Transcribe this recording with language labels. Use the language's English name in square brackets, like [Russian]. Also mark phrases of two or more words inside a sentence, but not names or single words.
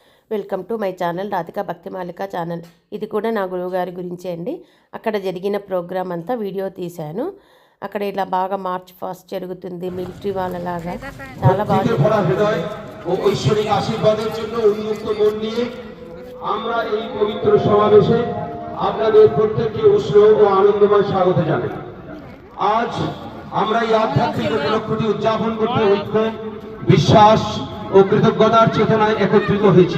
[English] welcome to my channel [Telugu] రాధికా భక్తిమాలిక ఛానల్. ఇది కూడా నా గురువుగారి గురించే అండి. అక్కడ జరిగిన ప్రోగ్రామ్ అంతా వీడియో తీశాను. అక్కడ ఇలా బాగా [English] march past [Telugu] జరుగుతుంది, మిలిటరీ వాళ్ళలాగా చాలా బాగా [Bangla] ঐশ্বরিক আশীর্বাদের জন্য উন্মুক্ত মন নিয়ে আমরা এই পবিত্র সমাবেশে আপনাদের প্রত্যেককে উষ্ণ ও আনন্দময় স্বাগত জানাই। আজ আমরা এই আধ্যাত্মিক উপলক্ষটি উদযাপন করতে ঐক্য, বিশ্বাস ও কৃতজ্ঞতার চেতনায় একত্রিত হয়েছি।